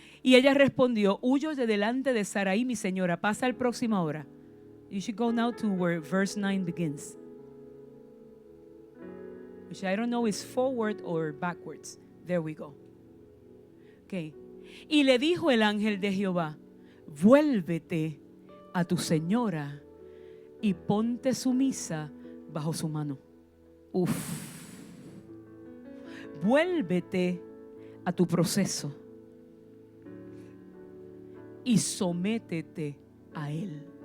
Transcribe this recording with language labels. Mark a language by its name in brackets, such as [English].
[Spanish] Y ella respondió, huyo de delante de Sarai, mi señora. Pasa al próximo ahora. [English] You should go now to where verse 9 begins. Which I don't know is forward or backwards. There we go. Okay. [Spanish] Y le dijo el ángel de Jehová, vuélvete a tu señora y ponte sumisa bajo su mano. Vuélvete a tu proceso y sométete a él.